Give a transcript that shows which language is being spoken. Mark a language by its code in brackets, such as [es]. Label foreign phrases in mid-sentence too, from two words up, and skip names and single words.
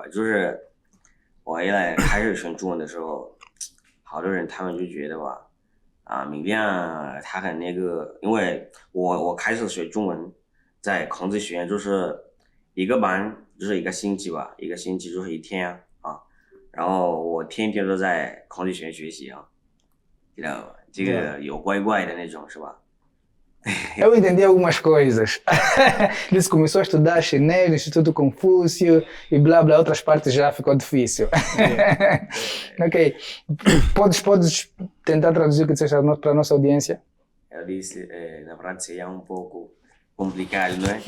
[zh] 就是我一来开始学中文的时候，好多人他们就觉得吧，缅甸他很那个，因为我开始学中文在孔子学院，就是一个班就是一个星期吧，一个星期就是1天啊，然后我天天都在孔子学院学习啊，知道吧？这个有怪怪的那种是吧？ [pt] Eu entendi algumas coisas. Disse que começou a estudar chinês no Instituto Confúcio e blá blá, outras partes já ficou difícil. Ok. Podes tentar traduzir o que disseste para a nossa audiência? Eu disse, na verdade seria um pouco complicado, não é?